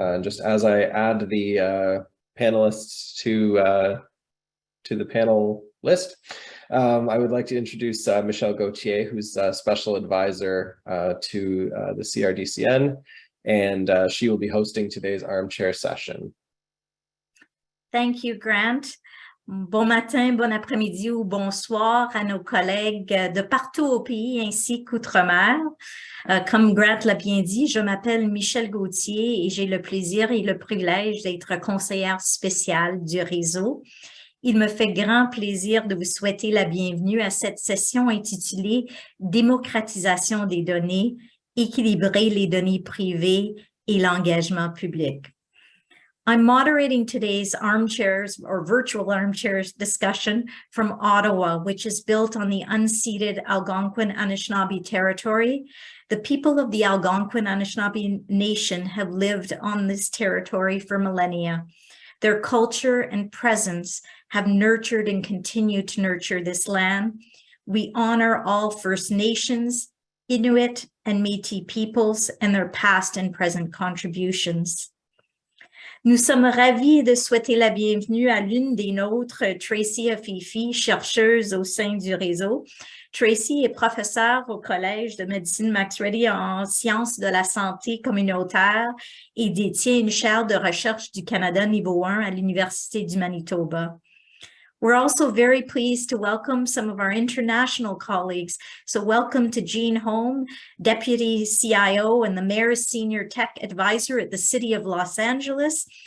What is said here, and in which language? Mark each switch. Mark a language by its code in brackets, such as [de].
[en] Just as I add the panelists to the panel list, I would like to introduce Michelle Gauthier, who's a special advisor to the CRDCN, and she will be hosting today's armchair session. Thank you, Grant. [fr] Bon matin, bon après-midi ou bonsoir à nos collègues de partout au pays ainsi qu'outre-mer. Comme Grant l'a bien dit, je m'appelle Michelle Gauthier et j'ai le plaisir et le privilège d'être conseillère spéciale du réseau. Il me fait grand plaisir de vous souhaiter la bienvenue à cette session intitulée « Démocratisation des données, équilibrer les données privées et l'engagement public ». [en] I'm moderating today's armchairs or virtual armchairs discussion from Ottawa, which is built on the unceded Algonquin Anishinaabe territory. The people of the Algonquin Anishinaabe Nation have lived on this territory for millennia. Their culture and presence have nurtured and continue to nurture this land. We honor all First Nations, Inuit, and Métis peoples and their past and present contributions. [fr] Nous sommes ravis de souhaiter la bienvenue à l'une des nôtres, Tracy Afifi, chercheuse au sein du réseau. Tracy est professeure au Collège de médecine Max Ready en sciences de la santé communautaire et détient une chaire de recherche du Canada niveau 1 à l'Université du Manitoba. [en] We're also very pleased to welcome some of our international colleagues. So welcome to Jean Holm, Deputy CIO and the Mayor's Senior Tech Advisor at the City of Los Angeles.